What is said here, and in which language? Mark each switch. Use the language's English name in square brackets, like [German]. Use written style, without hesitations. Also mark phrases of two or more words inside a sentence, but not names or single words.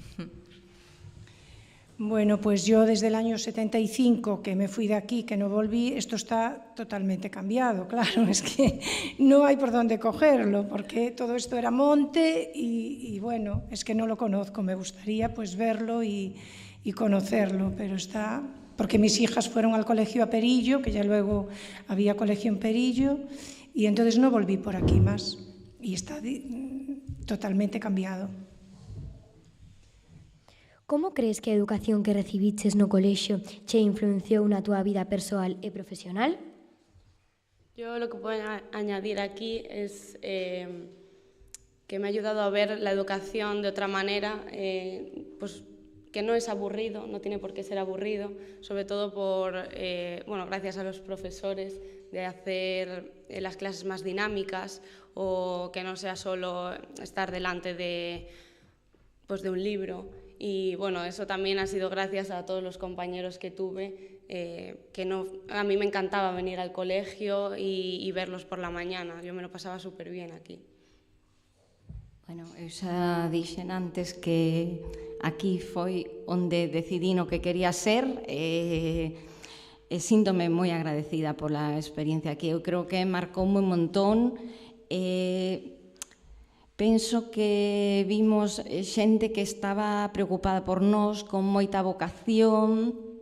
[Spanish] Bueno, pues yo desde el año 75 que me fui de aquí, que no volví, esto está totalmente cambiado, claro, es que no hay por dónde cogerlo, porque todo esto era monte y bueno, es que no lo conozco, me gustaría pues verlo y conocerlo, pero está, porque mis hijas fueron al colegio a Perillo, que ya luego había colegio en Perillo, y entonces no volví por aquí más, y está totalmente cambiado. [Galician] Como crees que a educación que recibiches no colexio che influenciou na túa vida persoal e profesional? [Spanish] Yo lo que puedo añadir aquí es que me ha ayudado a ver la educación de otra manera, pues que no es aburrido, no tiene por qué ser aburrido, sobre todo bueno, gracias a los profesores, de hacer las clases más dinámicas o que no sea solo estar delante de un libro. Y bueno, eso también ha sido gracias a todos los compañeros que tuve, a mí me encantaba venir al colegio y verlos por la mañana, yo me lo pasaba súper bien aquí. [Galician] Bueno, eu xa dixen antes que aquí foi onde decidí no que quería ser e síntome moi agradecida pola experiencia aquí. Eu creo que marcou un montón. Penso que vimos xente que estaba preocupada por nós, con moita vocación.